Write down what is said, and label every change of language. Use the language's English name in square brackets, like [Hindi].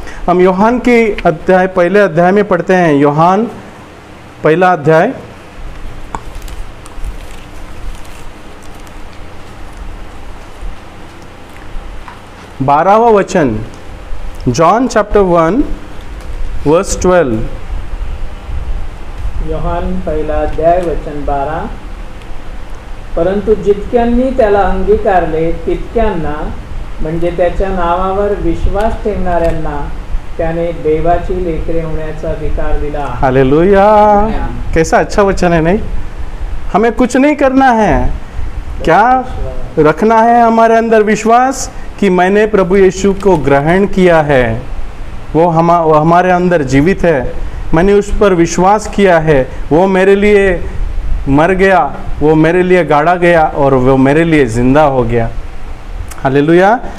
[Hindi] हम यूहन्ना की पहले अध्याय में पढ़ते हैं। यूहन्ना पहला अध्याय 12वां वचन। [English] John chapter 1 verse 12। [Marathi] यूहन्ना पहिला अध्याय वचन 12। परंतु जितक्यांनी त्याला अंगीकारले तितक्यांना, म्हणजे त्याच्या नावावर विश्वास ठेवणाऱ्यांना, त्याने देवाची लेकरे होण्याचा अधिकार दिला। [Hindi] हालेलुया। कैसा अच्छा वचन है, नहीं? हमें कुछ नहीं करना है, क्या रखना है हमारे अंदर? विश्वास कि मैंने प्रभु यीशु को ग्रहण किया है, वो हमारे अंदर जीवित है, मैंने उस पर विश्वास किया है, वो मेरे लिए मर गया, वो मेरे लिए गाड़ा गया और वो मेरे लिए ज़िंदा हो गया। हालेलुया।